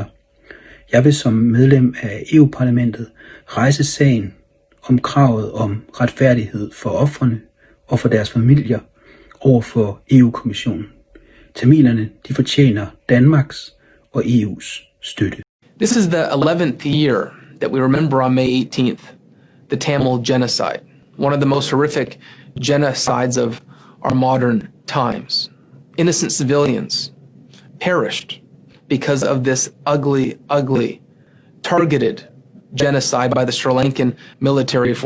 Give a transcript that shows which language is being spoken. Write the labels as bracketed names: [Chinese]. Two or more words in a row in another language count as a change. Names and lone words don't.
[Danish] Jeg vil som medlem af EU-parlamentet rejse sagen om kravet om retfærdighed for ofrene og for deres familier over for EU-kommissionen. Tamilerne, de fortjener Danmarks og EU's støtte. [English] This is the 11th year that we remember on May 18th, the Tamil genocide, one of the most horrific genocides of our modern times. Innocent civilians perished because of this ugly, ugly, targeted genocide by the Sri Lankan military forces.